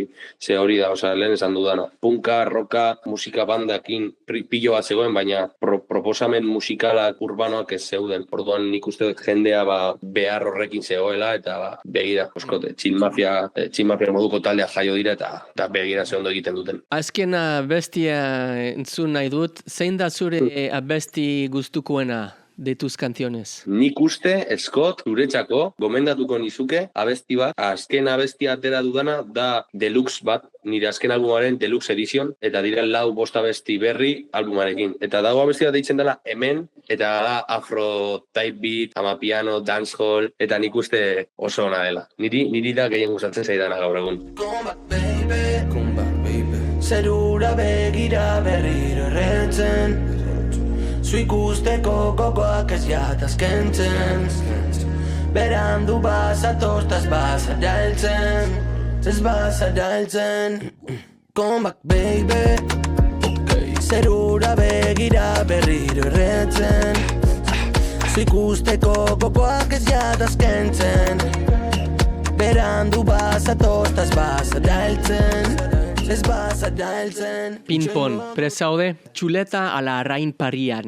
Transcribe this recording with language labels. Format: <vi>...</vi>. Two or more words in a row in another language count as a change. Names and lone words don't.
<eu>Ze hori da, lehen esan dudana. Punka, roka, musika bandakin pilo bat zegoen, baina proposamen musikalak urbanoak ez zeuden. Orduan, nik uste jendea behar horrekin zegoela eta begira, oskote, Chill Mafia moduko taldea jaio dira eta begira ze ondo egiten duten. Azken abestia entzun nahi dut, zein da zure abesti gustukoena</eu> <es>de tus canciones?</es> <eu>Nik uste, Scott, zuretzako, gomendatuko nizuke, abesti bat, azken abestia atera dudana da deluxe bat, nire azken albumaren</eu> <en>deluxe edition,</en> <eu>eta dira 4-5 abesti berri albumarekin. Eta dago abestia deitzen dela Hemen, eta da</eu> <en>afro type beat,</en> <eu>amapiano, dancehall, eta nik uste oso ona dela. Niri da gehien gustatzen zaidana gaur egun.</eu> <en>Come back, baby.</en> <eu>Zerura begira berriro erretzen, zu ikusteko gogoak ez jataz kentzen, berandu bazatostaz bazara heltzen, ez bazara heltzen.</eu> <en>Come back, baby.</en> <eu>Zerura begira berriro erretzen, zu ikusteko gogoak ez jataz kentzen, berandu bazatostaz bazara heltzen, ez bazara heltzen. Pinpon, presaude, txuleta ala arrain parian.</eu>